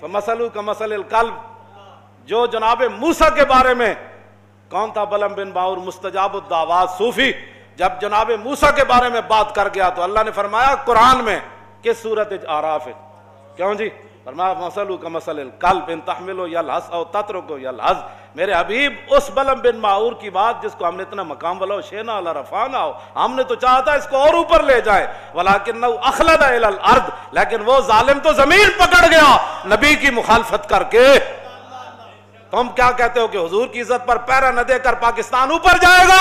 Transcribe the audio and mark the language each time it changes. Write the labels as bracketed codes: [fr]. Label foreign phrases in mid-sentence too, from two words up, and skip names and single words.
[ar] فمثلہ کمثل الکلب، [ur] جو جناب موسیٰ کے بارے میں کون تھا؟ بلم بن باور مستجاب الدعوات صوفی، جب جناب موسیٰ کے بارے میں بات کر گیا تو اللہ نے فرمایا قرآن میں کس سورت اعراف ہے، کیوں جی؟ [ar] فرمایا مثلہ کمثل الکلب ان تحمل یلہث او تترک یلہث۔ [ur] میرے حبیب اس بلم بن باور کی بات جس کو ہم نے اتنا مقام والا [ar] شینا لرفعنا، [ur] ہم نے تو چاہا تھا اس کو اور اوپر لے جائے، [ar] ولکنہ اخلد الی الارض، [ur] لیکن وہ ظالم تو زمین پکڑ گیا نبی کی مخالفت کر کے۔ تم کیا کہتے ہو کہ حضور کی عزت پر پیرا نہ دے کر پاکستان اوپر جائے گا؟